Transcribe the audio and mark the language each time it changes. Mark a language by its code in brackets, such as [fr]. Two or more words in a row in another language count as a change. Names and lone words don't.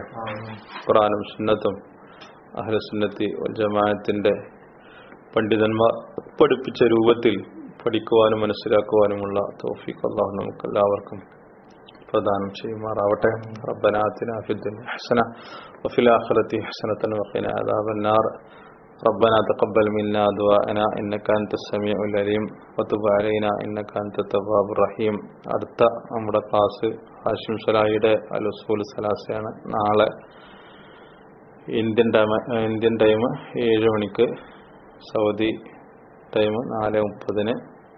[ml] ഖുർആനും സുന്നത്തും [ar] أهل السنة والجماعة [ml] പണ്ഡിതന്മാർ പഠിപ്പിച്ച രൂപത്തിൽ പഠിക്കുവാനും മനസ്സിലാക്കുവാനുമുള്ള തൗഫീഖ് അല്ലാഹു നമുക്കെല്ലാവർക്കും പ്രദാനം ചെയ്യുമാറാവട്ടെ. [ar] ربنا آتنا في الدنيا حسنة وفي الآخرة حسنة وقنا عذاب النار. ربنا تقبل منا دعاءنا إنك أنت السميع العليم وتب علينا إنك أنت التواب الرحيم. [ml] അടുത്ത നമ്മുടെ ക്ലാസ് ഹാഷിം സലാഹിയുടെ അൽ ഉസൂൽ സലാസയാണ്. നാളെ [en] Indian time [ml] 7 മണിക്ക്, [en] Saudi time [ml] 4:30